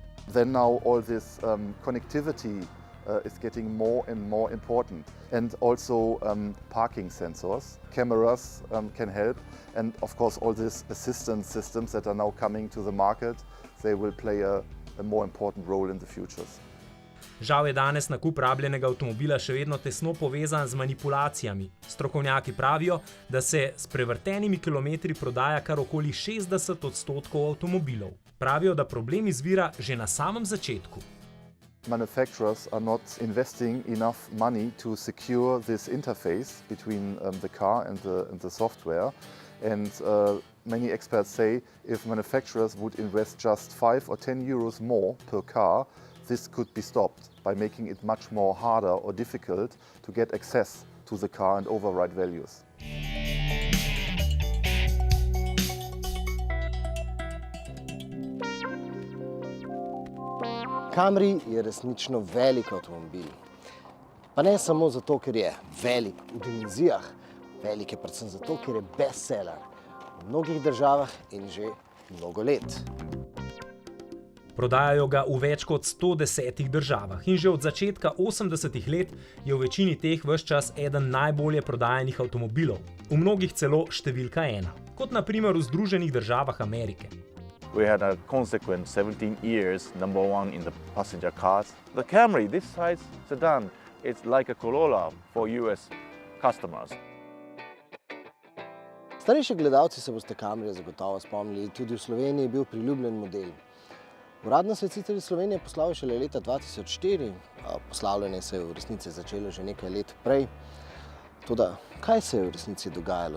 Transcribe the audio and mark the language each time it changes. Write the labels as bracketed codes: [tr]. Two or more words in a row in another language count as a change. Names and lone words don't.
[en] Then now all this connectivity is getting more and more important. And also parking sensors, cameras can help. And of course all these assistance systems that are now coming to the market, they will play a more important role in the futures. [sl] Žal je danes nakup rabljenega avtomobila še vedno tesno povezan z manipulacijami. Strokovnjaki pravijo, da se s prevrtenimi kilometri prodaja kar okoli 60% avtomobilov. Pravijo, da problem izvira že na samem začetku. [en] Manufacturers are not investing enough money to secure this interface between the car and the software. And many experts say if manufacturers would invest just 5 or 10 euros more per car, this could be stopped by making it much more harder or difficult to get access to the car and override values. [sl] Camry je resnično velik avtomobil. Pa ne samo zato, ker je velik v dimenzijah, velik je predvsem zato, ker je bestseller v mnogih državah in že mnogo let. Prodajajo ga v več kot 110 državah in že od začetka 80-ih let je v večini teh ves čas eden najbolje prodajanih avtomobilov, v mnogih celo številka 1, kot na primer v Združenih državah Amerike. [en] We had a consequent 17 years #1 in the passenger cars. The Camry, this size sedan, it's like a Corolla for US customers. [sl] Starejši gledalci se boste Camryja zagotovo spomnili, tudi v Sloveniji je bil priljubljen model. Uradno se je sicer Slovenije poslal šele leta 2004, poslavljanje se je v resnici začelo že nekaj let prej. Toda, kaj se je v resnici dogajalo?